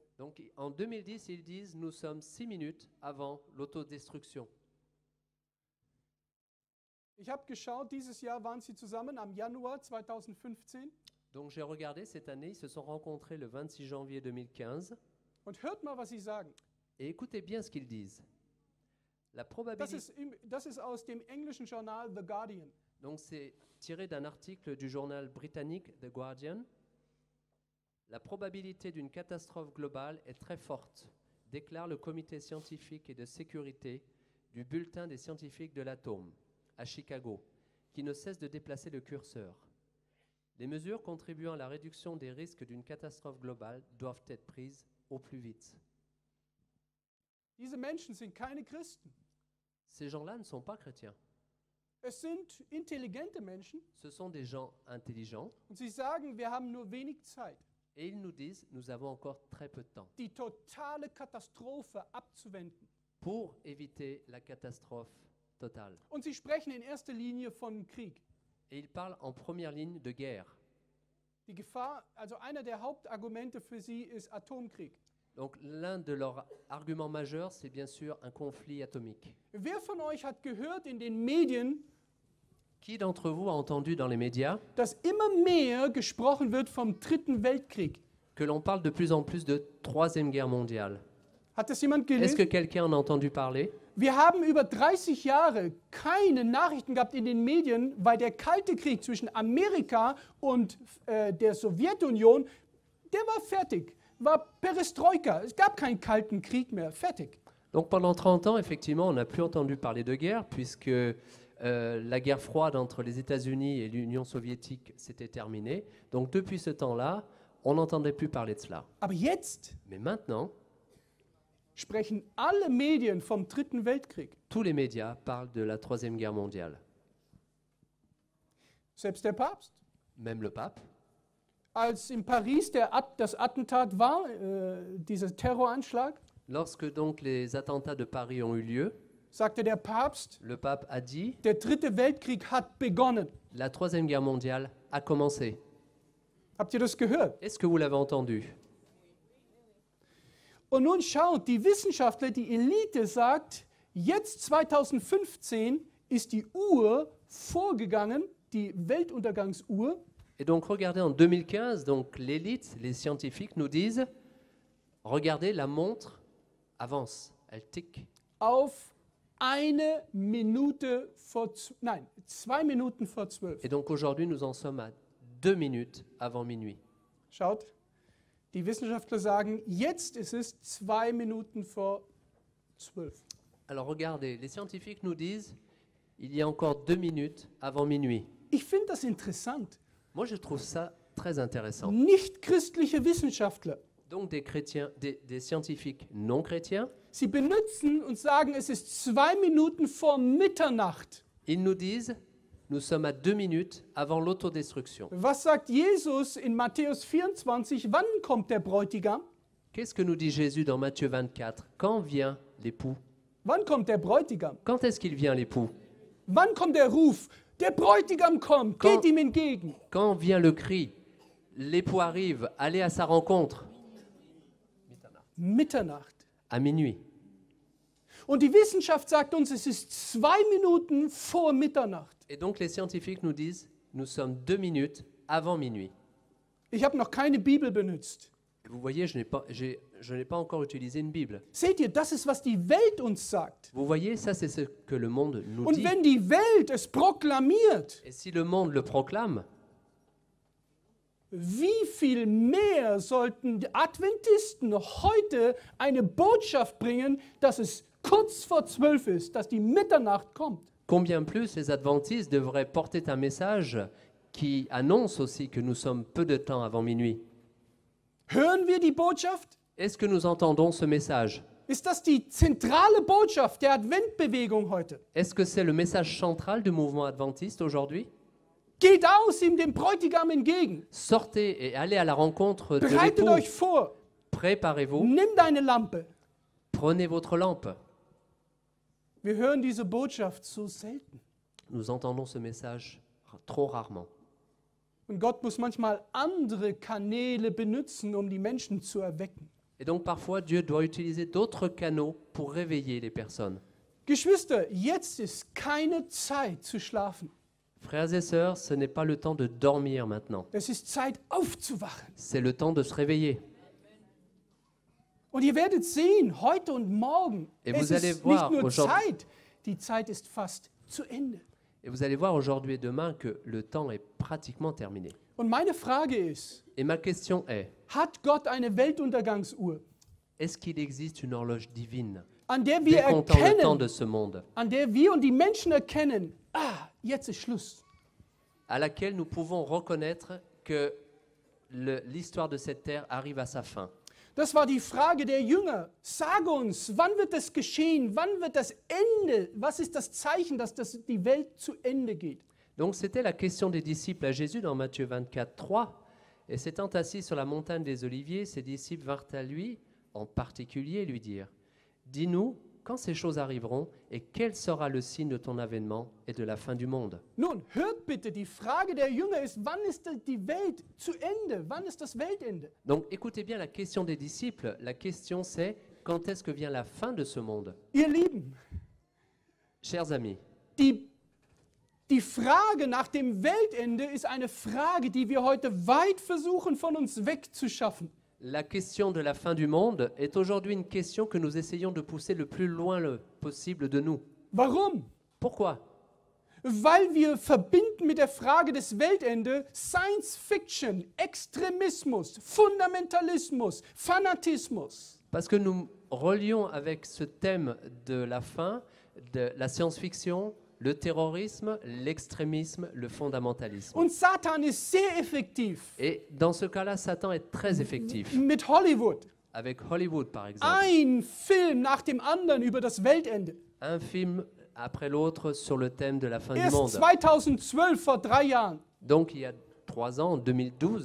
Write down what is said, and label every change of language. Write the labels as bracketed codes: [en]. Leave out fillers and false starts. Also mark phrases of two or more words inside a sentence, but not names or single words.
[fr] Donc en 2010, ils disent nous sommes 6 minutes avant l'autodestruction. [de] Ich habe geschaut, dieses Jahr waren sie zusammen am Januar 2015. [fr] Donc j'ai regardé cette année, ils se sont rencontrés le 26 janvier 2015. [de] Und hört mal, was sie sagen. [fr] Et écoutez bien ce qu'ils disent. La [de] Das [fr] probabilité, [de] ist aus dem englischen Journal The Guardian. [fr] donc c'est tiré d'un article du journal britannique The Guardian. La probabilité d'une catastrophe globale est très forte, déclare le comité scientifique et de sécurité du bulletin des scientifiques de l'atome à Chicago, qui ne cesse de déplacer le curseur. Les mesures contribuant à la réduction des risques d'une catastrophe globale doivent être prises au plus vite. [de] Diese Menschen sind keine Christen. [fr] Ces gens-là ne sont pas chrétiens. [de] Es sind intelligente Menschen [fr] Ce sont des gens intelligents [de] und sie sagen, wir haben nur wenig Zeit, [fr] et ils nous disent nous avons encore très peu de temps [de] die totale Katastrophe abzuwenden. [fr] pour éviter la catastrophe totale. [de] Und sie sprechen in erster Linie von Krieg. [fr] Et ils parlent en première ligne de guerre. [de] Die Gefahr, also einer der Hauptargumente für sie ist Atomkrieg. [fr] Donc l'un de leurs arguments majeurs, c'est bien sûr un conflit atomique. [de] Wer von euch hat gehört in den Medien, [fr] Qui d'entre vous a entendu dans les médias [de] dass immer mehr gesprochen wird vom Dritten Weltkrieg? [fr] que l'on parle de plus en plus de Troisième Guerre mondiale? [de] Hat das jemand [fr] Est-ce que [de] gelesen? [fr] quelqu'un en a entendu parler? [de] Wir haben über 30 Jahre keine Nachrichten gehabt in den Medien, weil der Kalte Krieg zwischen Amerika und der Sowjetunion, der war fertig, war Perestroika. Es gab keinen Kalten Krieg mehr, fertig. [fr] Donc pendant 30 ans, effectivement, on n'a plus entendu parler de guerre puisque la guerre froide entre les États-Unis et l'Union soviétique s'était terminée. Donc depuis ce temps-là, on n'entendait plus parler de cela. [de] Aber jetzt [fr] Mais maintenant, [de] sprechen alle Medien vom Dritten Weltkrieg. [fr] tous les médias parlent de la Troisième Guerre mondiale. [de] Selbst der Papst. [fr] Même le pape. [de] Als in Paris das Attentat war, dieser Terroranschlag, [fr] Lorsque donc les attentats de Paris ont eu lieu, [de] sagte der Papst, [fr] le pape a dit [de] der Dritte Weltkrieg hat begonnen. [fr] la Troisième Guerre mondiale a commencé. [de] Habt ihr das gehört? [fr] Est-ce que vous l'avez entendu? [de] Und nun schaut, die Wissenschaftler, die Elite sagt, jetzt 2015 ist die Uhr vorgegangen, die Weltuntergangsuhr, [fr] Et donc regardez en 2015, donc l'élite, les scientifiques nous disent, regardez la montre avance, elle ticke. [de] auf 2 Minuten vor 12. [fr] Et donc aujourd'hui nous en sommes à 2 minutes avant minuit. [de] Schaut, die Wissenschaftler sagen, jetzt ist es 2 Minuten vor 12. [fr] Alors regardez, les scientifiques nous disent, il y a encore 2 minutes avant minuit. [de] Ich finde das interessant. [fr] Moi je trouve ça très intéressant. [de] Nicht christliche Wissenschaftler, [fr] Donc des chrétiens, des scientifiques non chrétiens, [de] sie benutzen und sagen, es ist 2 Minuten vor Mitternacht. [fr] ils nous disent, nous sommes à 2 minutes avant l'autodestruction. [de] Was sagt Jesus in Matthäus 24? Wann kommt der Bräutigam? [fr] Qu'est-ce que nous dit Jésus dans Matthieu 24? Quand vient l'époux? [de] Wann kommt der Bräutigam? [fr] Quand est-ce qu'il vient l'époux? [de] Wann kommt der Ruf? Der Bräutigam kommt, [fr] Quand- [de] geht ihm entgegen. [fr] Quand vient le cri? L'époux arrive, allez à sa rencontre. [de] Mitternacht. [fr] À minuit. [de] Und die Wissenschaft sagt uns, es ist 2 Minuten vor Mitternacht. [fr] Et donc les scientifiques nous disent, nous sommes 2 minutes avant minuit. [de] Ich habe noch keine Bibel benutzt. [fr] Et vous voyez, je n'ai pas encore utilisé une Bible. [de] Seht ihr, das ist, was die Welt uns sagt. [fr] Vous voyez, ça c'est ce que le monde nous [de] Und [fr] dit. [de] wenn die Welt es proklamiert, [fr] Et si le monde le proclame, [de] wie viel mehr sollten die Adventisten heute eine Botschaft bringen, dass es kurz vor 12 ist, dass die Mitternacht kommt? [fr] combien plus les adventistes devraient porter un message qui annonce aussi que nous sommes peu de temps avant minuit. [de] Hören wir die Botschaft? [fr] Est-ce que nous entendons ce message? [de] Ist das die zentrale Botschaft der Adventbewegung heute? [fr] Est-ce que c'est le message central du mouvement adventiste aujourd'hui? [de] Geht aus ihm dem Bräutigam entgegen. [fr] Sortez et allez à la rencontre de [de] Bereitet [fr] l'époux. [de] euch vor. [fr] Préparez-vous, [de] Nimm deine Lampe. [fr] prenez votre lampe. [de] Wir hören diese Botschaft so selten. [fr] Nous entendons ce message trop rarement. [de] Und Gott muss manchmal andere Kanäle benutzen, um die Menschen zu erwecken. [fr] Et donc parfois Dieu doit utiliser d'autres canaux pour réveiller les personnes. [de] Geschwister, jetzt ist keine Zeit zu schlafen. [fr] Frères et sœurs, ce n'est pas le temps de dormir maintenant. [de] Es ist Zeit aufzuwachen. [fr] C'est le temps de se réveiller. [de] Und ihr werdet sehen, heute und morgen, [fr] Et [de] es [fr] vous allez [de] ist [fr] voir [de] nicht nur [fr] aujourd'hui- [de] Zeit, die Zeit ist fast zu Ende. [fr] Et vous allez voir aujourd'hui et demain que le temps est pratiquement terminé. [de] Und meine Frage ist, [fr] Et ma question est, [de] hat Gott eine Weltuntergangsuhr, [fr] est-ce qu'il existe une horloge divine [de] an der wir [fr] décomptant le temps [de] erkennen, [fr] de ce monde, [de] an der wir und die Menschen erkennen, jetzt ist Schluss. [fr] à laquelle nous pouvons reconnaître que l'histoire de cette terre arrive à sa fin. [de] Das war die Frage der Jünger. Sag uns, wann wird das geschehen? Wann wird das Ende? Was ist das Zeichen, dass die Welt zu Ende geht? [fr] Donc c'était la question des disciples à Jésus dans Matthieu 24, 3. Et s'étant assis sur la montagne des Oliviers, ses disciples vinrent à lui, en particulier, lui dire « Dis-nous, quand ces choses arriveront, et quel sera le signe de ton avènement et de la fin du monde ?» [de] Nun, hört bitte, die Frage der Jünger ist, wann ist die Welt zu Ende? Wann ist das Weltende? [fr] Donc écoutez bien la question des disciples. La question c'est « Quand est-ce que vient la fin de ce monde ?» [de] Ihr Lieben, [fr] Chers amis, [de] die Frage nach dem Weltende ist eine Frage, die wir heute weit versuchen, von uns wegzuschaffen. [fr] la question de la fin du monde est aujourd'hui une question que nous essayons de pousser le plus loin possible de nous. [de] Warum? [fr] Pourquoi ? [de] Weil wir verbinden mit der Frage des Weltende [en] Science Fiction, [de] Extremismus, Fundamentalismus, Fanatismus. [fr] Parce que nous relions avec ce thème de la fin, de la science-fiction, le terrorisme, l'extrémisme, le fondamentalisme. [de] Und Satan ist sehr effektiv [fr] Et dans ce cas-là, Satan est très effectif. [de] mit Hollywood. [fr] Avec Hollywood, par exemple. [de] Ein Film nach dem anderen über das Weltende. [fr] Un film après l'autre sur le thème de la fin du [de] Erst [fr] monde. [de] 2012, vor 3 Jahren. [fr] Donc, il y a 3 ans, en 2012,